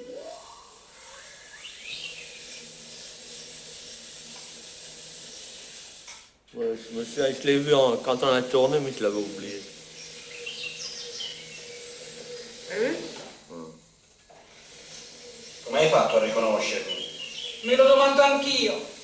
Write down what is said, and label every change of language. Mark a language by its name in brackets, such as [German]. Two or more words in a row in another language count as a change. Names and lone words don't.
[French] Ouais, je me souviens, je l'ai vu quand on a tourné, mais je l'avais oublié. Vous avez vu? [Italian] Come hai fatto a riconoscermi? Me lo domando anch'io.